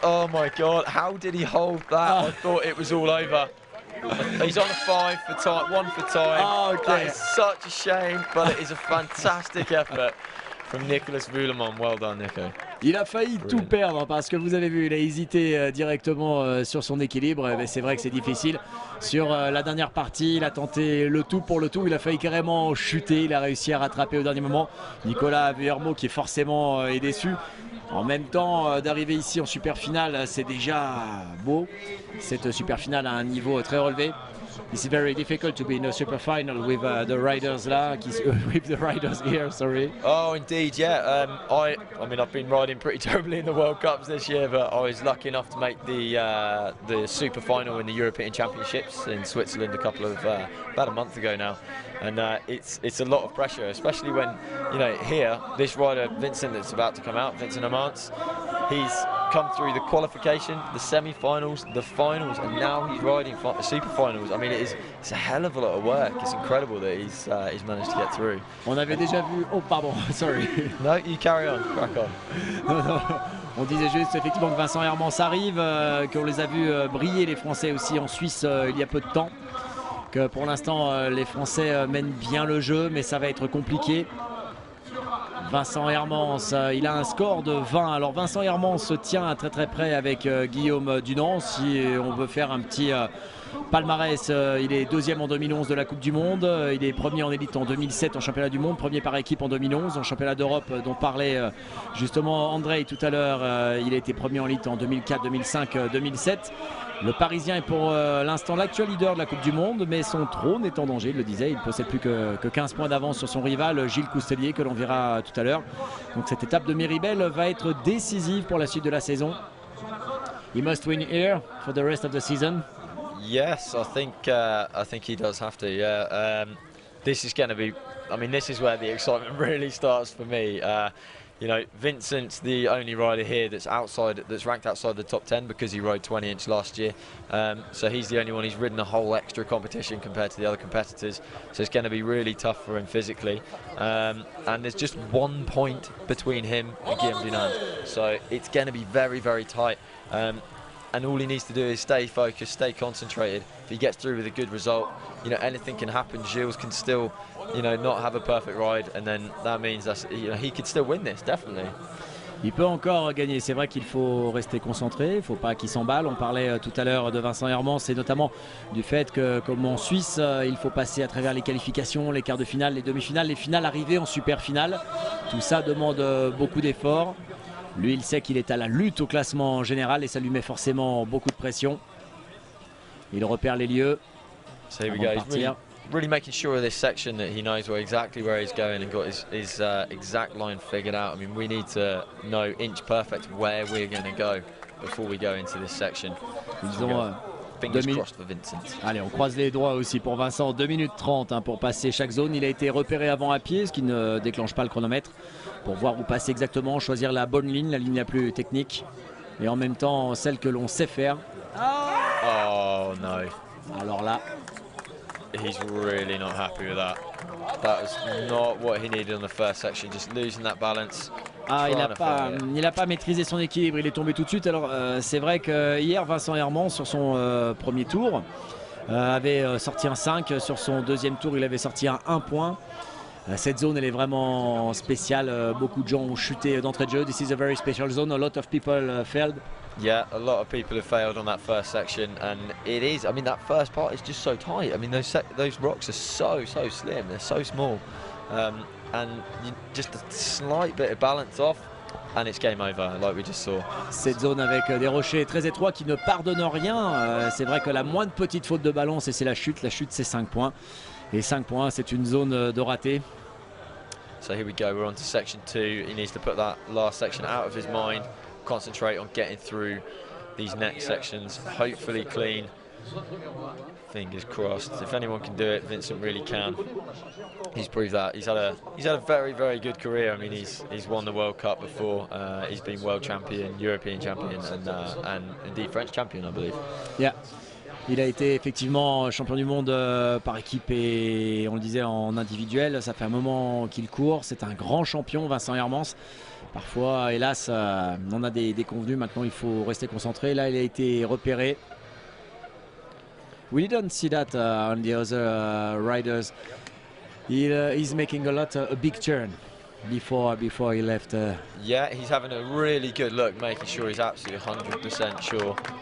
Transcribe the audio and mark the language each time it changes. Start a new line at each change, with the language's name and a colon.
English: Oh my God, how did he hold that? I thought it was all over. He's on a 5 for time, 1 for time. Okay. That is such a shame, but it is a fantastic effort from Nicolas Voulemont. Well done, Nico.
French: Il a failli tout perdre parce que vous avez vu, il a hésité directement sur son équilibre. Mais c'est vrai que c'est difficile. Sur la dernière partie, il a tenté le tout pour le tout. Il a failli carrément chuter. Il a réussi à rattraper au dernier moment. Nicolas Vuillermoz qui forcément est déçu. En même temps, d'arriver ici en super finale, c'est déjà beau. Cette super finale a un niveau très relevé.
English: It's very difficult to be in a super final with the riders là, with the riders here. Sorry. Oh, indeed, yeah. I mean, I've been riding pretty terribly in the World Cups this year, but I was lucky enough to make the super final in the European Championships in Switzerland a couple of about a month ago now, and it's a lot of pressure, especially when here this rider Vincent that's about to come out, Vincent Amance, he's come through the qualification, the semi-finals, the finals, and now he's riding the super finals. I mean, it's a hell of a lot of work. It's incredible that he's managed to get through.
French: On avait déjà vu. Oh pardon, sorry.
English: No, you carry on, crack on.
French: Non, non. On disait juste effectivement que Vincent Hermance arrive, qu'on les a vus briller les Français aussi en Suisse il y a peu de temps. Que pour l'instant les Français mènent bien le jeu, mais ça va être compliqué. Vincent Hermance, il a un score de 20. Alors Vincent Hermance se tient très très près avec Guillaume Dunant. Si on veut faire un petit palmarès, il est deuxième en 2011 de la Coupe du Monde. Il est premier en élite en 2007 en championnat du monde. Premier par équipe en 2011 en championnat d'Europe dont parlait justement André tout à l'heure. Il a été premier en élite en 2004, 2005, 2007. Le Parisien est pour l'instant l'actuel leader de la Coupe du Monde, mais son trône est en danger, il le disait. Il ne possède plus que 15 points d'avance sur son rival, Gilles Coustelier, que l'on verra tout à l'heure. Donc cette étape de Méribel va être décisive pour la suite de la saison.
English: He must win here for the rest of the season. Yes, I think he does have to. Yeah, this is going to be. I mean, this is where the excitement really starts for me. Vincent's the only rider here that's ranked outside the top 10 because he rode 20-inch last year. So he's the only one. He's ridden a whole extra competition compared to the other competitors. So it's going to be really tough for him physically. And there's just 1 point between him and Guillaume Dunant. So it's going to be very, very tight. And all he needs to do is stay focused, stay concentrated. If he gets through with a good result, anything can happen. Gilles can still, not have a perfect ride, and then that means that he could still win this, definitely.
French: Il peut encore gagner. C'est vrai qu'il faut rester concentré, il ne faut pas qu'il s'emballe. On parlait tout à l'heure de Vincent Hermance et notamment du fait que, comme en Suisse, il faut passer à travers les qualifications, les quarts de finale, les demi-finales, les finales arrivées en super finale. Tout ça demande beaucoup d'efforts. Lui, il sait qu'il est à la lutte au classement général et ça lui met forcément beaucoup de pression. Il repère les lieux.
English: So here we go. He's really making sure of this section that he knows exactly where he's going and got his exact line figured out. I mean, we need to know inch perfect where we're going to go before we go into this section.
French: Ils ont
English: fingers crossed for Vincent.
French: Allez, on croise les doigts aussi pour Vincent. 2 minutes 30 pour passer chaque zone. Il a été repéré avant à pied, ce qui ne déclenche pas le chronomètre, pour voir où passer exactement, choisir la bonne ligne, la ligne la plus technique et en même temps celle que l'on sait faire.
English: Oh no.
French: Alors là,
English: he's really not happy with that. That was not what he needed on the first section, just losing that balance.
French: Il n'a pas maîtrisé son équilibre, il est tombé tout de suite. Alors c'est vrai que hier Vincent Hermance sur son premier tour avait sorti un 5, sur son deuxième tour il avait sorti un 1 point. Cette zone elle est vraiment spéciale, beaucoup de gens ont chuté d'entrée de jeu.
English: This is a very special zone, a lot of people failed. Yeah, a lot of people have failed on that first section, and it is, I mean, that first part is just so tight. I mean, those rocks are so slim, they're so small, and just a slight bit of balance off and it's game over, like we just saw.
French: Cette zone avec des rochers très étroits qui ne pardonnent rien. C'est vrai que la moindre petite faute de balance et c'est la chute c'est 5 points. Et 5 points, c'est une zone de raté.
English: So here we go, we're on to section 2. He needs to put that last section out of his mind, concentrate on getting through these next sections, hopefully clean. Fingers crossed. If anyone can do it, Vincent really can. He's proved that. He's had a very good career. I mean, he's won the World Cup before. He's been world champion, European champion, and indeed French champion, I believe. Yeah.
French: Il a été effectivement champion du monde par équipe et on le disait en individuel. Ça fait un moment qu'il court. C'est un grand champion, Vincent Hermance. Parfois, hélas, on a des déconvenus. Maintenant, il faut rester concentré. Là, il a été repéré.
English: We didn't see that on the other riders. He's making a big turn. before he left. Yeah, he's having a really good look, making sure he's absolutely 100% sure.